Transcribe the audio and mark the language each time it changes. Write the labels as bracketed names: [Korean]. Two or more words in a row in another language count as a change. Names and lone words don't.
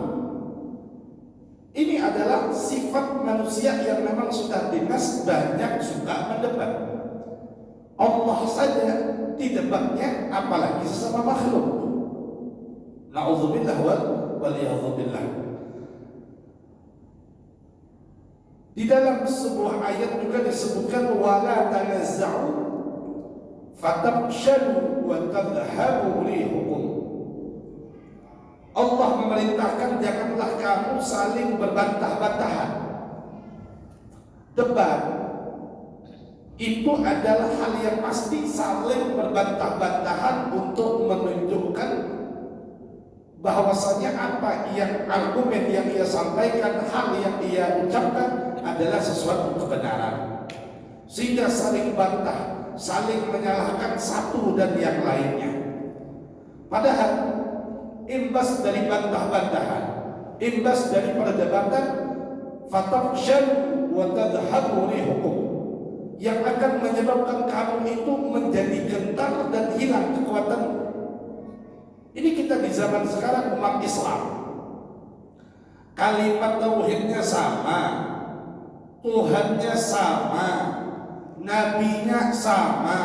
[Indonesian] Ini adalah sifat manusia yang memang sudah dinas banyak suka mendebat. Allah saja didebatnya, apalagi sesama makhluk. [Arabic] نعوذ بالله والعياذ بالله. [Indonesian] Di dalam sebuah ayat juga disebutkan [Arabic] ولا تنازعوا فتفشلوا وتذهب ريحكم. [Indonesian] Allah memerintahkan janganlah kamu saling berbantah-bantahan. Debat itu adalah hal yang pasti, saling berbantah-bantahan untuk menunjukkan bahwasanya apa yang argumen yang ia sampaikan, hal yang ia ucapkan adalah sesuatu kebenaran, sehingga saling bantah, saling menyalahkan satu dan yang lainnya. Padahal imbas dari bantah-bantahan, imbas dari perdebatan, [Arabic] فتفشلوا وتذهب ريحكم, [Indonesian] yang akan menyebabkan kamu itu menjadi gentar dan hilang kekuatanmu. Ini kita di zaman sekarang umat Islam, kalimat tauhidnya sama, Tuhannya sama, nabinya sama.